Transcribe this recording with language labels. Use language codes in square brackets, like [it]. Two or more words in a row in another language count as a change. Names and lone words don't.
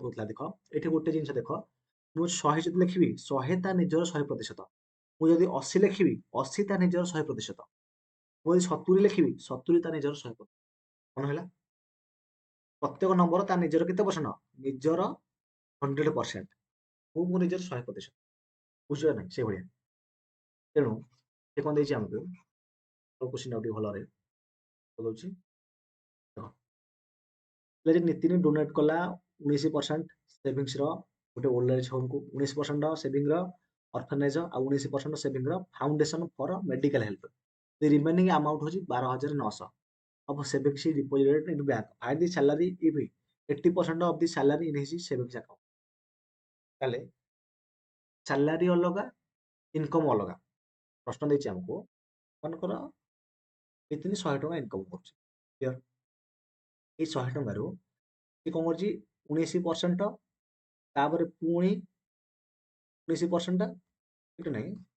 [or] କରୁଥିଲା ଦେଖ ଏଠି ଗୋଟେ ଜିନିଷ ଦେଖ ମୁଁ 100 ଯଦି ଲେଖିବି 100 ତା ନିଜର 100% ମୁଁ ଯଦି 80 ଲେଖିବି 80 ତା ନିଜର 100% ମୁଁ ଯଦି 70 ଲେଖିବି 70 ତା ନିଜର 100% କଣ ହେଲା ପ୍ରତ୍ୟେକ ନମ୍ବର ତା ନିଜର କେତେ ପରସେଣ୍ଟ ନିଜର 100% ମୁଁ ମୋ ନିଜର 100% ବୁଝିବା ନାହିଁ ସେଇଭଳିଆ ତେଣୁ ସେ କଣ ଦେଇଛି ଆମକୁ क्वेश्चन ଆଉ ଟିକେ ଭଲରେ ଦଉଛି ଯଦି ନିତିନ ଡୋନେଟ୍ କଲା 19% ସେଭିଙ୍ଗସର ଗୋଟେ [en] old age homeକୁ [or] 19% ସେଭିଙ୍ଗର ଅର୍ଫାନେଜ ଆଉ 19% ସେଭିଙ୍ଗର [en] foundation for medical health remaining amount [or] ହଉଛି 12,900 [en] of savings is deposited in bank. Find the salary if 80% of the salary in his savings account. [or] ତାହେଲେ ସାଲାରୀ ଅଲଗା ଇନକମ୍ ଅଲଗା ପ୍ରଶ୍ନ ଦେଇଛି ଆମକୁ ମନେକର ନିତିନ 100 ଟଙ୍କା ଇନକମ୍ କରୁଛି କ୍ଲିୟର ଏଇ 100 ଟଙ୍କାରୁ ସେ କଣ କରୁଛି 19% ତାପରେ ପୁଣି 19% ଠିକ ନାହିଁ